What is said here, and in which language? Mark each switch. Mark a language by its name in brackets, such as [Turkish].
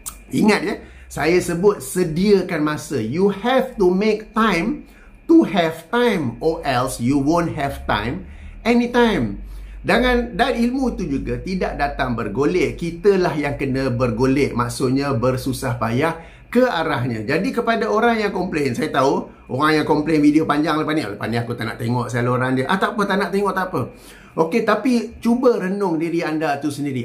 [Malay] Ingat ya, saya sebut sediakan masa. [English] You have to make time to have time, or else you won't have time anytime. [Malay] Dan ilmu tu juga tidak datang bergolek. Kitalah yang kena bergolek, maksudnya bersusah payah ke arahnya. Jadi kepada orang yang komplain, saya tahu orang yang komplain video panjang lepas ni aku tak nak tengok saluran dia. Tak apa, tak nak tengok tak apa. Okey, tapi cuba renung diri anda tu sendiri.